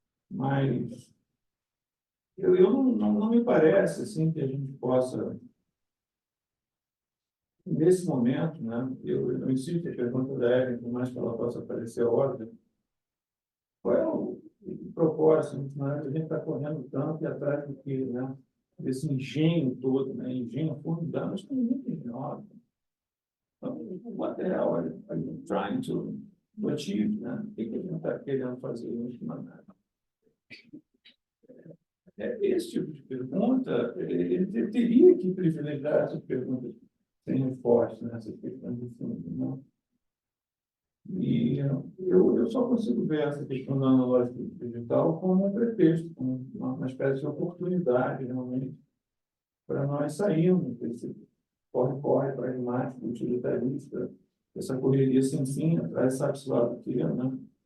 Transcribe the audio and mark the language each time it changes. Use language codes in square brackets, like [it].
[pt] Mas não me parece assim que a gente possa, nesse momento, né? Eu insisto a pergunta da Ellen, por mais que ela possa parecer óbvia, qual é o propósito, né? A gente está correndo tanto e atrás do que, né? Desse engenho todo, né? Engenho formidável, mas tem muito engenhoso. [en] Então, what the hell are you trying to achieve, né? [pt] O que a gente está querendo fazer em última análise? Esse tipo de pergunta, ele teria que privilegiar essas perguntas sem resposta, né? Essas questões de fundo, né? E eu só consigo ver essa questão da analógica digital como um pretexto, como uma espécie de oportunidade, realmente, para nós sairmos desse corre-corre pragmático, utilitarista, essa correria sem fim, atrás, sabe-se lá do que, né?